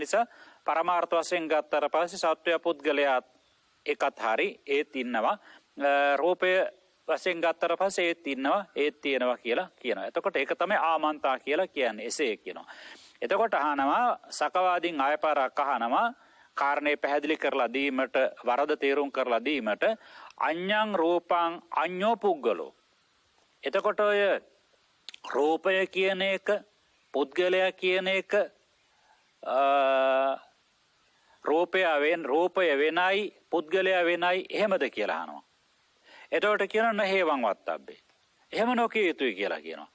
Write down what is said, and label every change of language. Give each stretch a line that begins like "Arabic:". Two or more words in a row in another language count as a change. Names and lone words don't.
Sinhala: නිසා පරමාර්ථ වශයෙන් ගත්තට පස්සේ සත්වය පුද්ගලයා එකත් හරි ඒත් ඉන්නවා. රූපය වශයෙන් ගත්තට පස්සේ ඒත් තියෙනවා කියලා කියනවා. එතකොට ඒක තමයි ආමන්තා කියලා කියන්නේ. එසේ කියනවා. එතකොට අහනවා සකවාදීන් ආයපාරක් අහනවා කාරණේ පැහැදිලි කරලා දීමට වරද තේරුම් කරලා දීමට
Pali: අඤ්ඤං රූපං අඤ්ඤෝ පුද්ගලෝ.
Sinhala: එතකොට ඔය රූපය කියන එක පුද්ගලයා කියන එක රූපය වෙනයි පුද්ගලයා වෙනයි එහෙමද කියලා අහනවා. එතකොට කියනවා
Pali: නහේවං වත්තබ්බේ.
Sinhala: එහෙම නොකිය යුතුයි කියලා කියනවා.